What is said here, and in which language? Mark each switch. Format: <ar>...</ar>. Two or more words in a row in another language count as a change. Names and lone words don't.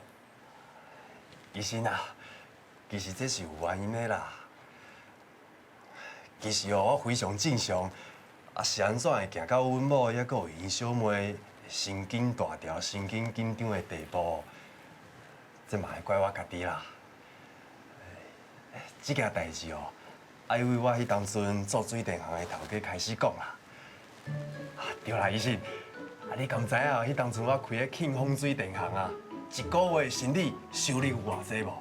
<nan>医生啊，其实这是有原因的啦。其实哦，我非常正常，啊是安怎会行到阮某还佫有因小妹神经大条、神经紧张的地步？这嘛会怪我家己啦。这件代志哦，爱为我迄当阵做水电行的头家开始讲啦。啊，对啦，医生，啊你敢知影迄当阵我开个庆丰水电行啊，一个月生理收入有偌济无？</nan>